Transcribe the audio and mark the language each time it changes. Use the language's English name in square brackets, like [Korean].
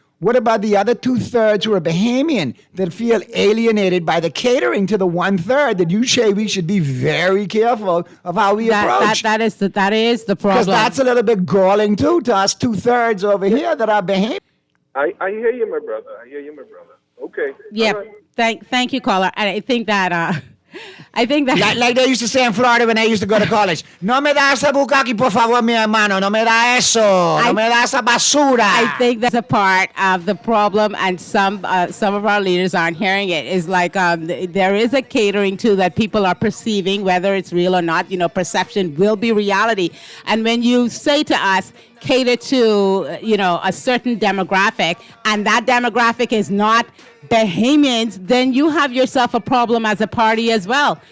[English] What about the other 2/3 who are Bahamian that feel alienated by the catering to the 1/3 that you say we should be very careful of how we approach? That is the problem. Because that's a little bit galling too to us 2/3 over here that are Bahamian. I hear you, my brother. Okay. Yeah. Right. Thank you, caller. And I think that like they used to say in Florida when I used to go to college. [Spanish] No me da esa bukkake, por favor, mi hermano. No me da eso. No me da esa basura. [English] I think that's a part of the problem, and some of our leaders aren't hearing it. Is like there is a catering to that people are perceiving, whether it's real or not. Perception will be reality. And when you say to us, cater to a certain demographic, and that demographic is not Bahamians, then you have yourself a problem as a party as well.